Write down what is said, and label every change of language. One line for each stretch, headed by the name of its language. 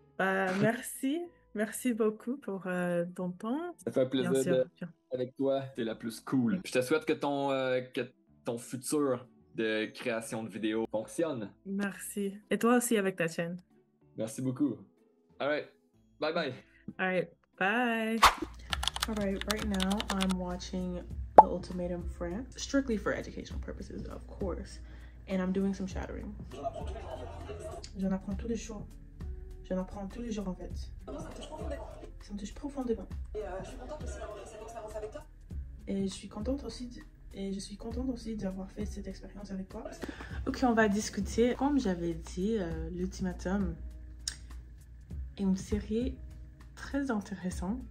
French: Merci. Merci beaucoup pour ton temps. Ça fait un Bien plaisir sûr. avec toi. T'es la plus cool. Je te souhaite que ton futur de création de vidéos fonctionne. Merci. Et toi aussi avec ta chaîne. Merci beaucoup.
English: All right. Bye bye. All right. Bye. All right now I'm watching The Ultimatum France, strictly for educational purposes, of course. And I'm doing some shadowing.
French: J'en apprends tous les jours. J'en apprends tous les jours en fait. Ça me touche profondément. Et je suis contente aussi d'avoir fait cette expérience avec toi. Et je suis contente aussi d'avoir fait cette expérience avec toi. Ok, on va discuter. Comme j'avais dit, l'ultimatum est une série très intéressante.